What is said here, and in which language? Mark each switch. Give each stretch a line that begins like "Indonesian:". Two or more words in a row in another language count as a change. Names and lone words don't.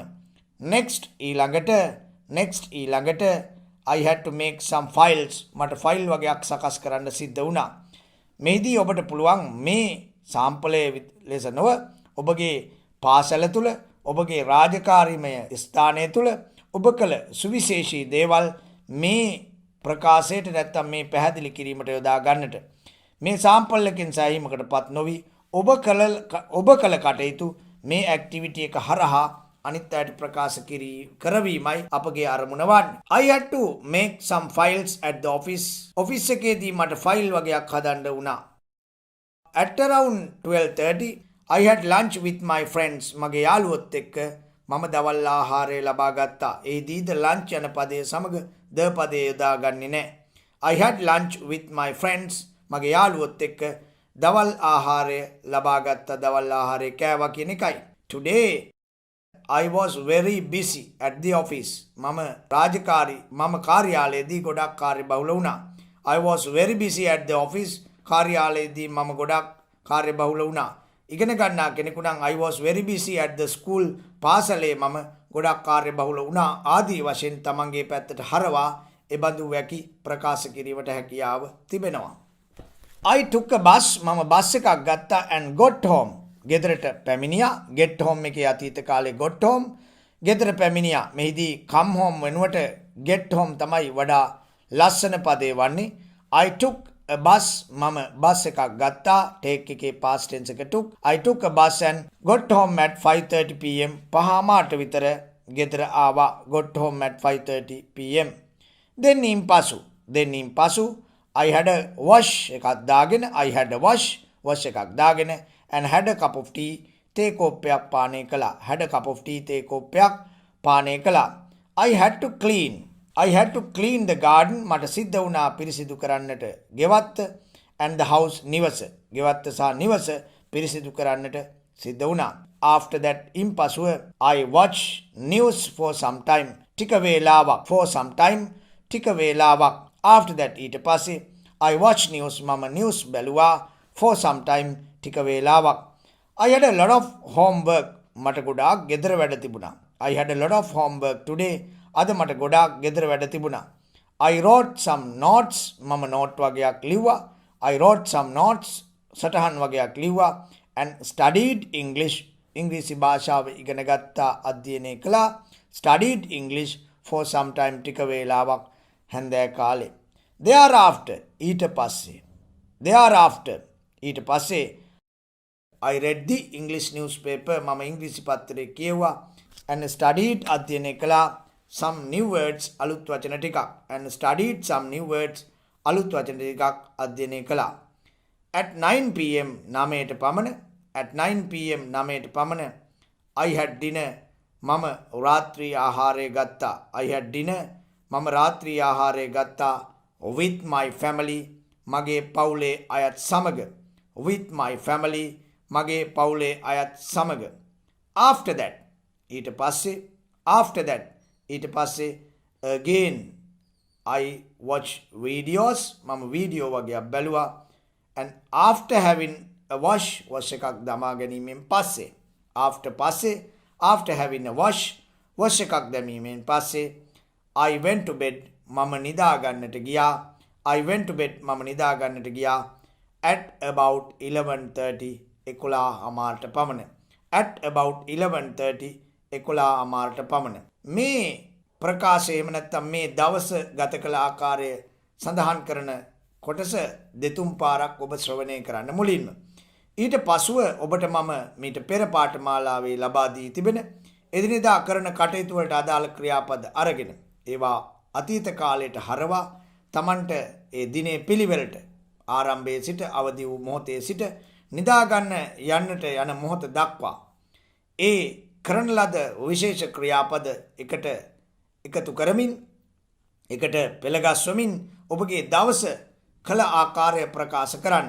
English: Next ඊළඟට I had to make some files.
Sinhala: මට ෆයිල් වගේක් සකස් කරන්න සිද්ධ වුණා. මෙහිදී ඔබට පුළුවන් මේ සාම්පලයේ ලෙස නොව ඔබගේ පාසල තුල, ඔබගේ රාජකාරීමය ස්ථානය තුල ඔබ කළ සුවිශේෂී දේවල් මේ ප්‍රකාශයට නැත්තම් මේ පැහැදිලි කිරීමට යොදා ගන්නට. මේ සාම්පල් එකෙන් සෑහීමකටපත් නොවි ඔබ කළ කටයුතු මේ ඇක්ටිවිටි එක හරහා අනිත් අයට ප්‍රකාශ කරවීමයි අපගේ අරමුණ වන්නේ.
English: I had to make some files at the office.
Sinhala: ඔෆිස් එකේදී මට ෆයිල් වගේක් හදන්න වුණා.
English: At around 12:30 I had lunch with my friends.
Sinhala: මගේ යාළුවොත් එක්ක මම දවල් ආහාරය ලබා ගත්තා. ඒදීද
English: lunch යන
Sinhala: පදයේ සමග ද පදයේ යොදාගන්නේ නැහැ.
English: I had lunch with my friends.
Sinhala: මගේ යාළුවොත් එක්ක දවල් ආහාරය ලබා ගත්තා. දවල් ආහාරය කෑවා කියන එකයි.
English: Today I was very busy at the office.
Sinhala: මම කාර්යාලයේදී ගොඩක් කාර්යබහුල වුණා.
English: I was very busy at the office.
Sinhala: කාර්යාලයේදී මම ගොඩක් කාර්යබහුල වුණා. ඉගෙන ගන්නා කෙනෙකු නම්
English: I was very busy at the school.
Sinhala: පාසලේ මම ගොඩක් කාර්යබහුල වුණා ආදී වශයෙන් තමන්ගේ පැත්තට හරවා එබඳු වැකි ප්‍රකාශ කිරීමට හැකියාව තිබෙනවා.
English: I took a bus.
Sinhala: මම බස් එකක් ගත්තා
English: and got home.
Sinhala: ගෙදරට පැමිණියා.
English: get home
Sinhala: එකේ අතීත කාලේ
English: got home.
Sinhala: ගෙදර පැමිණියා. මෙහිදී
English: come home
Sinhala: වෙනුවට
English: get home
Sinhala: තමයි වඩා ලස්සන පදේ වන්නේ.
English: I took a bus.
Sinhala: මම බස් එකක් ගත්තා.
English: take එකේ past tense එක took. I took a bus and got home at 5:30 pm.
Sinhala: පහමාට විතර ගෙදර ආවා.
English: got home at 5:30 pm. then in pasu I had a wash
Sinhala: එකක් දාගෙන
English: I had a wash
Sinhala: එකක් දාගෙන
English: and had a cup of tea
Sinhala: තේ කෝප්පයක් පානය කළා.
English: had a cup of tea
Sinhala: තේ කෝප්පයක් පානය කළා.
English: I had to clean the garden.
Sinhala: මට සිද්ධ වුණා පිරිසිදු කරන්නට ගෙවත්ත
English: and the house
Sinhala: නිවස. ගෙවත්ත සහ නිවස පිරිසිදු කරන්නට සිද්ධ වුණා.
English: after that ඉන්පසුව I watched news for some time.
Sinhala: ටික වේලාවක්
English: for some time
Sinhala: ටික වේලාවක්.
English: after that
Sinhala: ඊට පස්සේ
English: I watched news.
Sinhala: මම news බැලුවා
English: for some time
Sinhala: ටික වේලාවක්.
English: I had a lot of homework.
Sinhala: මට ගොඩාක් ගෙදර වැඩ තිබුණා.
English: I had a lot of homework today.
Sinhala: අද මට ගොඩාක් ගෙදර වැඩ තිබුණා.
English: I wrote some notes.
Sinhala: මම note වගේක් ලිව්වා.
English: I wrote some notes.
Sinhala: සටහන් වගේක් ලිව්වා.
English: and studied English.
Sinhala: ඉංග්‍රීසි භාෂාව ඉගෙන ගත්තා අධ්‍යයනය කළා.
English: studied English for some time
Sinhala: ටික වේලාවක් හැන්දෑ කාලේ.
English: thereafter
Sinhala: ඊට පස්සේ
English: I read the English newspaper.
Sinhala: මම ඉංග්‍රීසි පත්තරේ කියවුවා.
English: and studied
Sinhala: අධ්‍යයනය කළා
English: some new words
Sinhala: අලුත් වචන ටිකක්.
English: and studied some new words
Sinhala: අලුත් වචන ටිකක් අධ්‍යයනය කළා.
English: at 9 pm
Sinhala: 9ට පමණ
English: I had dinner.
Sinhala: මම රාත්‍රී ආහාරය ගත්තා.
English: I had dinner.
Sinhala: මම රාත්‍රී ආහාරය ගත්තා
English: with my family.
Sinhala: මගේ පවුලේ අයත් සමග.
English: with my family.
Sinhala: මගේ පවුලේ අයත් සමග.
English: after that
Sinhala: ඊට පස්සේ
English: again I watch videos.
Sinhala: මම වීඩියෝ වගේක් බැලුවා.
English: and after having a wash
Sinhala: එකක් දමා ගැනීමෙන් පස්සේ
English: after having a wash
Sinhala: එකක් දැමීමෙන් පස්සේ
English: I went to bed.
Sinhala: මම නිදාගන්නට ගියා
English: at about 11:30
Sinhala: 11:00ට පමණ.
English: at about 11:30
Sinhala: 11:00ට පමණ. මේ ප්‍රකාශය එහෙම නැත්නම් මේ දවස ගත කළ ආකාරය සඳහන් කරන කොටස දෙතුන් පාරක් ඔබ ශ්‍රවණය කරන්න මුලින්ම. ඊට පසුව ඔබට මම මීට පෙර පාඨමාලාවේ ලබා දී තිබෙන එදිනෙදා කරන කටයුතු වලට අදාළ ක්‍රියාපද අරගෙන ඒවා අතීත කාලයට හරවා Tamanට ඒ දිනේ පිළිවෙලට ආරම්භයේ සිට අවදි වූ මොහොතේ සිට නිදාගන්න යන්නට යන මොහොත දක්වා ඒ කරන ලද විශේෂ ක්‍රියාපද එකට එකතු කරමින් එකට පෙළගස්වමින් ඔබගේ දවස කළ ආකාරය ප්‍රකාශ කරන්න.